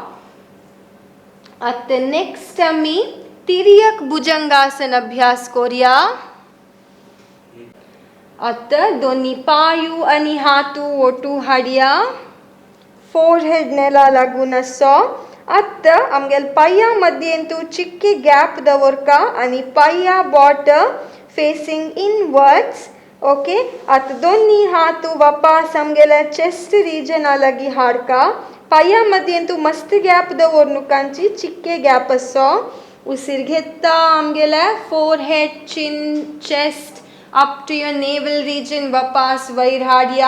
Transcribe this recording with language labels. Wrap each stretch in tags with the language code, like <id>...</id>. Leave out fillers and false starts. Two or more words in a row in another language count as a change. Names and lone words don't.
<kok>आता नेक्स्ट आमी तिर्यक भुजंगासन अभ्यास कोरया. आता दोन्ही पायू आणि हातू ओटू हाडया. फोरहेड नेला लागून असो. आता आमगेल पाया मध्येंतू चिक्के गॅप दवरका आणि पाया बॉट</kok> <en>facing inwards. okay.</en> <kok>आता दोन्ही हातू वापास आमगेल्या</kok> <en>chest region</en> <kok>लगी हाडका. पाया मध्येंतू मस्त गॅप दवरनुकांची चिक्के गॅप असो. उसिर घेता आमगेला</kok> <en>forehead, chin, chest up to your navel region</en> <kok>वापास वैर हाडया.</kok>